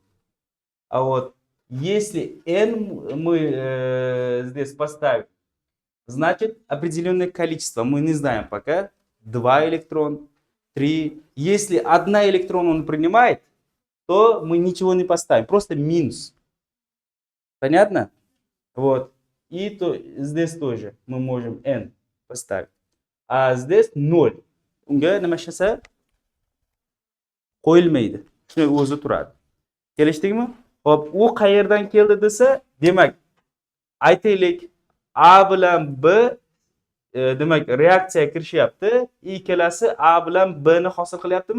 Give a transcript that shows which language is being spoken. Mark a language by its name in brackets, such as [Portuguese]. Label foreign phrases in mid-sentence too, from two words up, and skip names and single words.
[Russian] А вот если n мы здесь поставим, значит определенное количество, мы не знаем пока, 2 электрона, 3. Если 1 электрон он принимает, то мы ничего не поставим, просто минус. Понятно? Вот. И то, здесь тоже мы можем n поставить. А здесь 0. [Uzbek] Unga nima qilsa qo'yilmaydi. Shuni o'zi turadi. Kelishdikmi? Xo'p, u qayerdan keldi desa, demak, aytaylik, A bilan B demak, reaksiyaga kirishyapti. Ikkalasi A bilan B ni hosil qilyaptimi?